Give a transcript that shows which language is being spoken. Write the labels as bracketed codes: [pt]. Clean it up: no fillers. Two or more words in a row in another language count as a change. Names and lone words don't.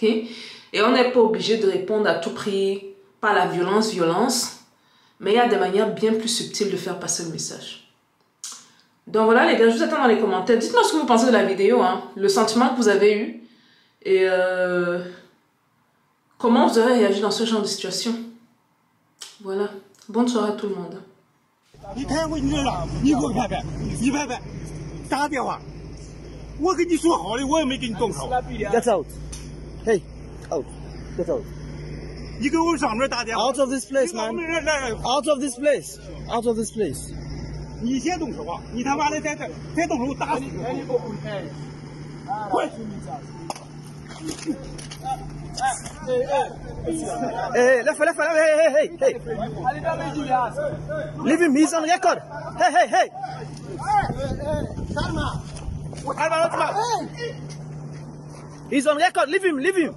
[fr] Et on n'est pas obligé de répondre à tout prix par la violence, mais il y a des manières bien plus subtiles de faire passer le message. Donc voilà les gars, je vous attends dans les commentaires. Dites-moi ce que vous pensez de la vidéo, hein, le sentiment que vous avez eu et comment vous avez réagi dans ce genre de situation. Voilà, bonne soirée à tout le monde. [zh] 你开会你这了，你给我拍拍，你拍拍，打个电话。我跟你说好的，我也没给你动手。 [en] Get out. Hey, out. Get out. [zh] 你给我上面打电话。 [en] Out of this place, man. Out of this place. Out of this place. [zh] 你先动手啊！你他妈的再动手打死你！滚！ [en] Hey, left, hey. Leave him, he's on record. Hey. He's on record, leave him.